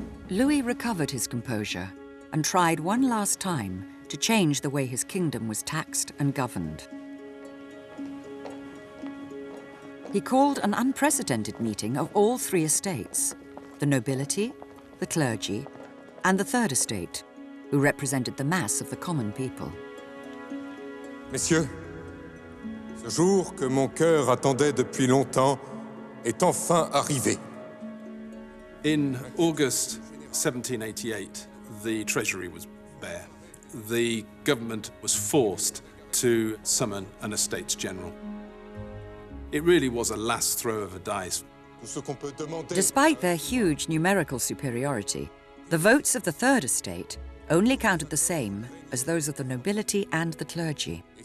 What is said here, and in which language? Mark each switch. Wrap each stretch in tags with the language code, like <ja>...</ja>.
<en>Louis recovered his composure and tried one last time to change the way his kingdom was taxed and governed. He called an unprecedented meeting of all three estates: the nobility, the clergy, and the third estate, who represented the mass of the common people.</en> <fr>Messieurs, ce jour que mon cœur attendait depuis longtemps est enfin arrivé.</fr> <en>In August 1788, the Treasury was bare. The government was forced to summon an Estates General. It really was a last throw of a dice. Despite their huge numerical superiority, the votes of the Third Estate only counted the same as those of the nobility and the clergy.</en>